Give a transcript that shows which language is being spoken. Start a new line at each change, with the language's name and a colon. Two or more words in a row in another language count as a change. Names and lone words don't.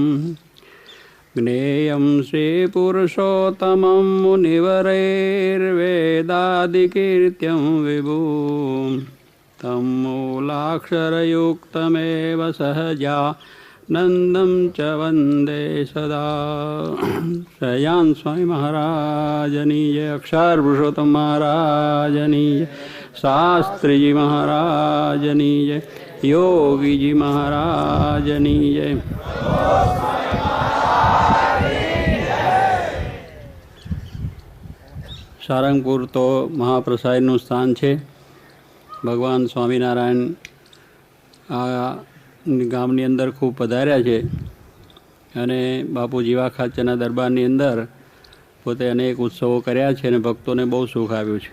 Sanskrit: ज्ञेयं श्रीपुरुषोत्तमं मुनिवरैर्वेदादिकीर्त्यं विभुं तं मूलाक्षरयुक्तमेव सहजानन्दं च वन्दे सदा।
Gujarati: શ્રેયાન સ્વામી મહારાજની જય, અક્ષર પુરુષોત્તમ મહારાજની જય, શાસ્ત્રી જી મહારાજની જય, યોગી જી મહારાજની જય। સારંગપુર તો મહાપ્રસાદનું સ્થાન છે. ભગવાન સ્વામિનારાયણ આ ગામની અંદર ખૂબ પધાર્યા છે અને બાપુ જીવા ખાચરના દરબારની અંદર પોતે અનેક ઉત્સવો કર્યા છે અને ભક્તોને બહુ સુખ આવ્યું છે.